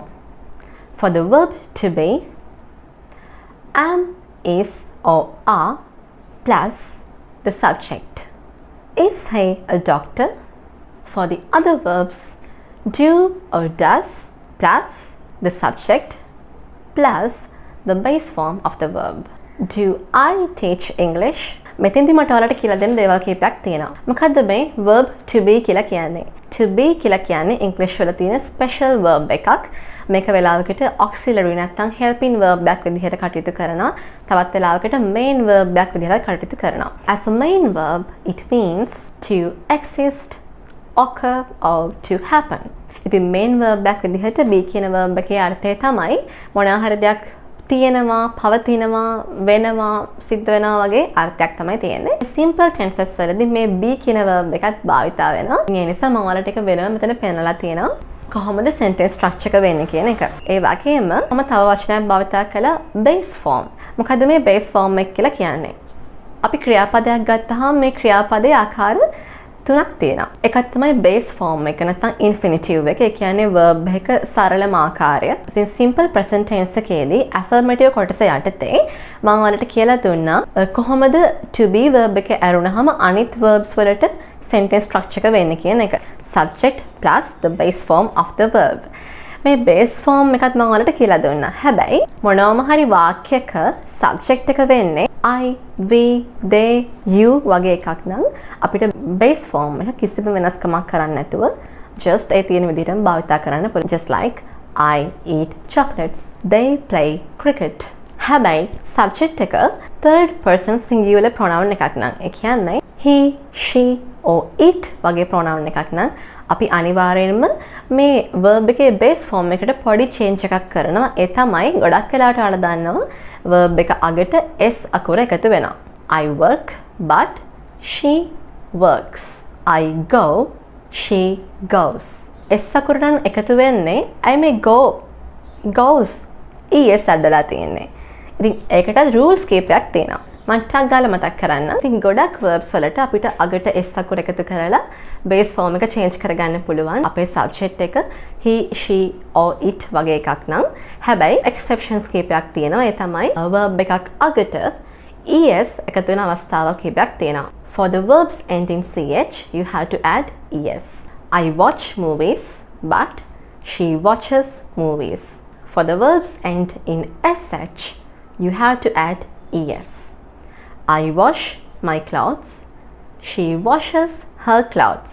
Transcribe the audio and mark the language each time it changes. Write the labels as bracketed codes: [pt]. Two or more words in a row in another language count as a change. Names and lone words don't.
[en] For the verb to be, am, is or are plus the subject. Is he a doctor? For the other verbs, do or does plus the subject plus the base form of the verb. Do I teach English? [si] මෙතෙන්දි මට ඔයාලට කියලා දෙන්න දේවල් කීපයක් තියෙනවා. මොකද්ද මේ [en] verb to be [si] කියලා කියන්නේ? [en] To be [si] කියලා කියන්නේ English වල තියෙන [en] special verb [si] එකක්. මේක වෙලාවකට auxiliary නැත්නම් [en] helping verb [si] එකක් විදිහට කටයුතු කරනවා. තවත් වෙලාවකට [en] main verb [si] එකක් විදිහට කටයුතු කරනවා. [en] As a main verb, it means to exist, occur or to happen. [si] ඉතින් [en] main verb [si] එකක් විදිහට be කියන verb එකේ අර්ථය තමයි මොනවා හරි දෙයක් තියෙනවා, පවතිනවා, වෙනවා, සිද්ධ වෙනවා වගේ අර්ථයක් තමයි තියෙන්නේ. [en] Simple tenses [si] වලදී මේ be කියන verb එකත් භාවිතා වෙනවා. ඒ නිසා මම ඔයාලට එක වෙනම මෙතන පෙන්නලා තියෙනවා. කොහොමද [en] sentence structure [si] එක වෙන්නේ කියන එක. ඒ වගේම මම තව වචනයක් භාවිතා කළා [en] base form. [si] මොකද මේ [en] base form [si] එක කියලා කියන්නේ? අපි ක්‍රියාපදයක් ගත්තාම මේ ක්‍රියාපදයේ ආකාර තුනක් තියෙනවා. එකක් තමයි [en] base form [si] එක නැත්නම් infinitive එක. ඒ කියන්නේ verb එක සරලම ආකාරය. ඉතින් [en] simple present tense [si] එකේදී affirmative කොටස යටතේ මම ඔයාලට කියලා දුන්නා කොහොමද [en] to be verb [si] එක ඇරුණාම අනිත් verbs වලට [en] sentence structure [si] එක වෙන්නේ කියන එක. [en] subject plus the base form of the verb. [si] මේ [en] base form [si] එකත් මම ඔයාලට කියලා දුන්නා. හැබැයි මොනවාම හරි වාක්‍යයක subject එක වෙන්නේ [en] I, we, they, you [si] වගේ එකක් නම් අපිට [en] base form [si] එක කිසිම වෙනස්කමක් කරන්න නැතුව just ඒ තියෙන විදිහටම භාවිතා කරන්න පුළුවන්. [en] Just like I eat chocolates, they play cricket. [si] හැබැයි subject එක [en] third person singular pronoun [si] එකක් නම් ඒ කියන්නේ [en] he, she or it [si] වගේ pronoun එකක් නම් අපි අනිවාර්යයෙන්ම මේ verb එකේ [en] base form [si] එකට පොඩි change එකක් කරනවා. ඒ තමයි ගොඩක් වෙලාවට ඔයාලා දන්නවා verb එක අගට s අකුර එකතු වෙනවා. [en] I work but she works. I go she goes. s [si] අකුර නම් එකතු වෙන්නේ [en] I may go goes es [si] අඩලා තියෙන්නේ. ඉතින් ඒකට rules කීපයක් තියෙනවා. මම ටක් ගාලා මතක් කරන්න. ඉතින් ගොඩක් verbs වලට අපිට අගට s අකුර එකතු කරලා [en] base form [si] එක change කරගන්න පුළුවන්. අපේ subject එක [en] he, she or it [si] වගේ එකක් නම්. හැබැයි exceptions කීපයක් තියෙනවා. ඒ තමයි verb එකක් අගට es එකතු වෙන අවස්ථාවල් කීපයක් තියෙනවා. [en] For the verbs ending ch, you have to add es. I watch movies but she watches movies. For the verbs end in sh, you have to add es. I wash my clothes. She washes her clothes.